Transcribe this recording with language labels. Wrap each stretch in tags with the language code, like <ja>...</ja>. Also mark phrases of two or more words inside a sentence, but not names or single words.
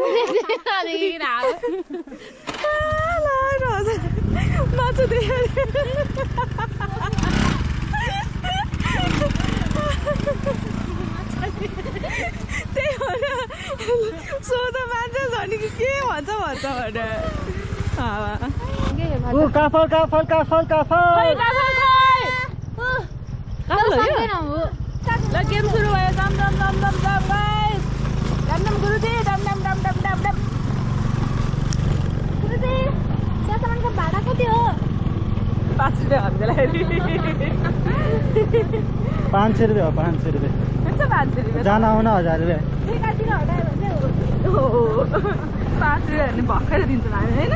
<ne>माछा देखा त्यही भएर सोध मान्छे झन् कि के भन्छ भने काफल काफल काफल काफल ल गेम सुरु भयो दम दम दम दम दम गाइस दम दम गुरुजी दम दम दम दम दम दम गुरुजी त्यहाँसम्मको भाडा कति हो 5 रुपियाँ हामीलाई 500 रुपियाँ हो 500 रुपियाँ हुन्छ 500 रुपियाँ जान आउन 1000 रुपियाँ एकातिर हटायो भने हो 5 रुपियाँ भने भर्खर दिन्छ हामी हैन</ne>